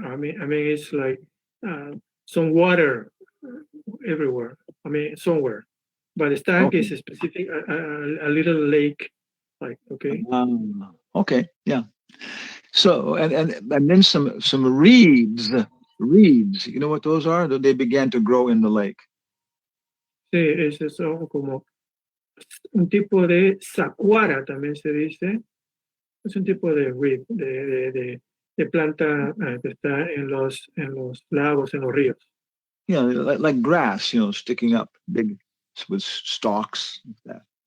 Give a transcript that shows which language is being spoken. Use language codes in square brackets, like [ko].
[en] I mean it's like some water everywhere. I mean somewhere. But estanque is a specific a little lake, like okay. Okay, yeah. So and then some reeds. Reeds, you know what those are? They began to grow in the lake. [es] Sí, es eso como un tipo de sacuara también se dice. Es un tipo de reed, de planta que está en los lagos, en los ríos. [en] Yeah, like grass, sticking up big with stalks like that.